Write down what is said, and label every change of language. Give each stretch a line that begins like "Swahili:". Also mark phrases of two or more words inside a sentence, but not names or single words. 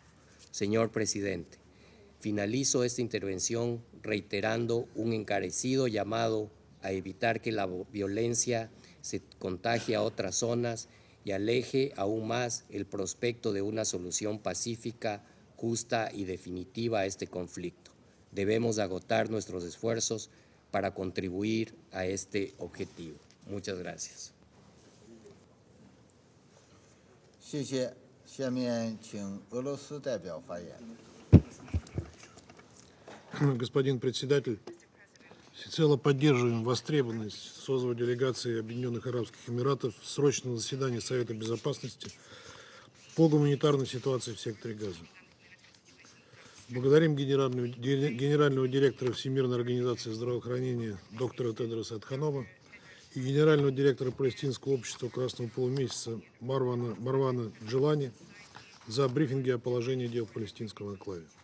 Spanish: Señor Presidente, finalizo esta intervención reiterando un encarecido llamado a evitar que la violencia se contagie a otras zonas y aleje aún más el prospecto de una solución pacífica, justa y definitiva a este conflicto. Debemos agotar nuestros esfuerzos para contribuir a este objetivo. Muchas gracias.
Chinese: 谢谢。下面请俄罗斯代表发言。
Russian: Господин председатель, всецело поддерживаем востребованность созыва делегации Объединенных Арабских Эмиратов в срочном заседании Совета Безопасности по гуманитарной ситуации в секторе Газа. Благодарим генерального директора Всемирной организации здравоохранения доктора Тедроса Адханома и генерального директора Палестинского общества Красного полумесяца Марвана Джилани за брифинги о положении дел в палестинском анклаве.